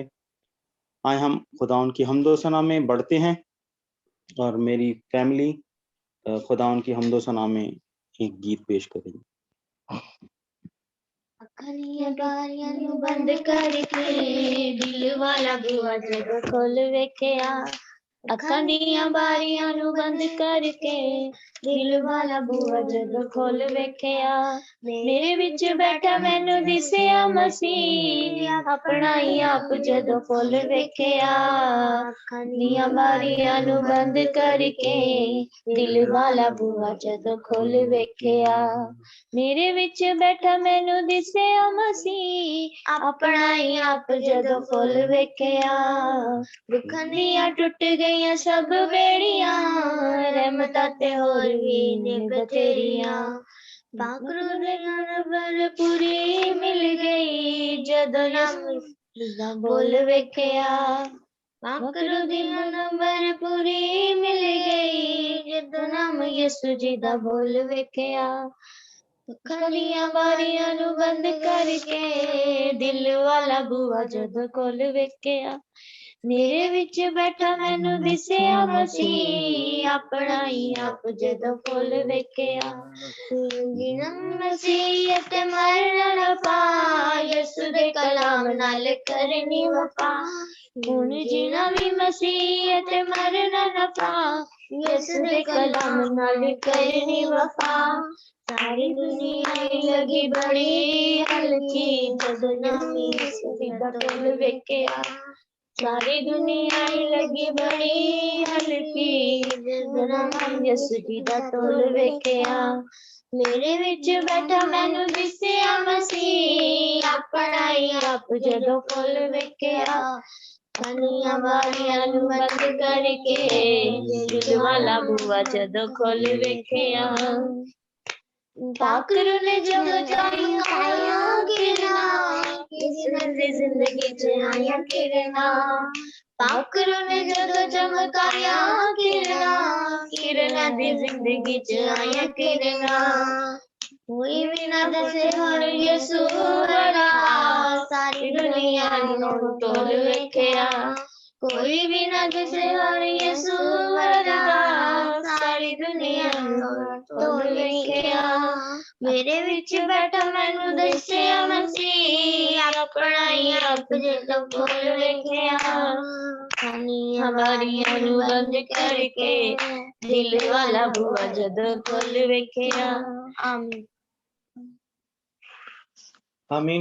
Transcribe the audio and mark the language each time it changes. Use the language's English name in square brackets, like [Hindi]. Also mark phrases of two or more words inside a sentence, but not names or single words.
[Urdu] آئے ہم خدا ان کی حمد و ثنا میں بڑھتے ہیں, اور میری فیملی خدا ان کی حمد و ثنا میں ایک گیت پیش کریں گی. [Punjabi] اکھلیاں باریاں نو بند کر کے دل والا بوا جب کھول ویکھیا, اکھاں دیاں باریاں نو بند کر کے دل والا بوا جب کھول ویکھیا, میرے وچ بیٹھا مینوں دسیا مسیح, اپنا ہی آپ جدوں کھول ویکھیا, اکھاں دیاں باریاں نو بند کر کے دل والا بوا جدوں کھول ویکھیا, میرے وچ بیٹھا مینوں دسیا مسیح, اپنا ہی آپ جدوں کھول ویکھیا, دکھاں دیاں ٹوٹ گئیاں سب بیڑیاں, رحمتاں تے ہور وی نے بتھیریاں, پاک روح دے نور پوری مل گئی جدوں یسوع بول ویکھیا, پاک روح دی نور پوری مل گئی جدوں نام یسوع جی دا بول ویکھیا, کھلیاں باریاں نو بند کر کے دل والا بوا جدوں کھول ویکھیا, میرے وچ بیٹھا مینوں دسیا مسیح, اپنا ہی آپ جدوں کھول ویکھیا, جینا مسیح تے مرنا نہ پا, یسوع دے کلام نال کرنی وفا, ہن جینا بھی مسیح تے مرنا نہ پا, یسوع دے کلام نال کرنی وفا, ساری دنیا لگی بڑی ہلکی جدوں نام یسوع دا کھول ویکھیا, ساری دنیا لگی بڑی ہلکی جدوں نام یسوع دا کھول ویکھیا, میرے وچ بیٹھا مینوں دسیا مسیح, اپنا ہی آپ جدوں کھول ویکھیا, کھلیاں باریاں نو بند کر کے دل والا بوا جدوں کھول ویکھیا, پاک روح نے چمکائیاں کرنا, کسی دی زندگی چ آئیاں کرنا, پاک روح نے جدوں چمکائیاں کرنا دی زندگی چ آئیاں کرنا, کوئی بھی نہ دسے ہر یسوع ورگا, ساری دنیا نو ٹول ویکھیا, کوئی بھی نہ دسے ہر یسوع ورگا, ساری دنیا نو ٹول ویکھیا, میرے وچ بیٹھا مینوں دسیا مسیح, اپنا ہی آپ جدوں کھول ویکھیا, کھلیاں باریاں نو بند کر کے دل والا بوا جدوں کھول ویکھیا. آمین. آمین.